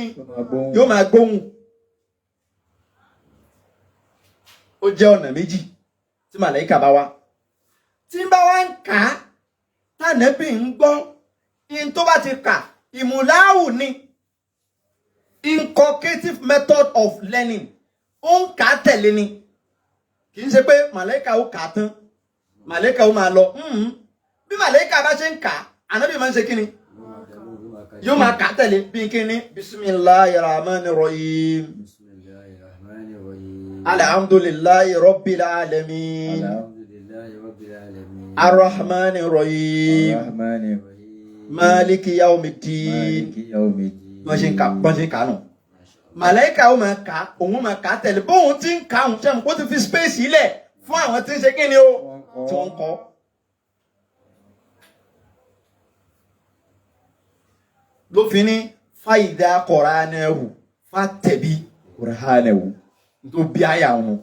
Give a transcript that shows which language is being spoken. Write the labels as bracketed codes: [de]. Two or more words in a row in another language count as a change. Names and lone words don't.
[yo] Yóò máa gbóhùn. Ó jẹ́ ọ̀nà méjì tí màláìkà bá wá. Tí bá wá ń kà á, tànábì ń gbọ́, in tó bá ti kà, ìmùláhù ni. [en] Inculcative method of learning. [yo] Ó ń kà á tẹ̀lé ni. Kì í ṣe pé màláìkà ó kà á tán, màláìkà ó máa lọ. Bí màláìkà bá ṣe ń kà á, ànábì máa ń ṣe kíni? Yóò máa kà á tẹ̀lé bí kíni? [ar] بسم الله الرحمن الرحيم. الحمد لله رب العالمين. الرحمن الرحيم. مالك يوم الدين. [yo] Wọ́n ṣe ń kà nù. Màláìkà ó máa kà á, òun máa kà á tẹ̀lé. Bóun ti ń kà òun ṣẹ́mu kó ti fi space ilẹ̀ fún àwọn tí ń ṣe kíni o tí wọ́n ń kọ́. Ló fi ní fàyídà Qur'anahu fàtẹ̀bí Qur'anahu tó bí àyà wọn.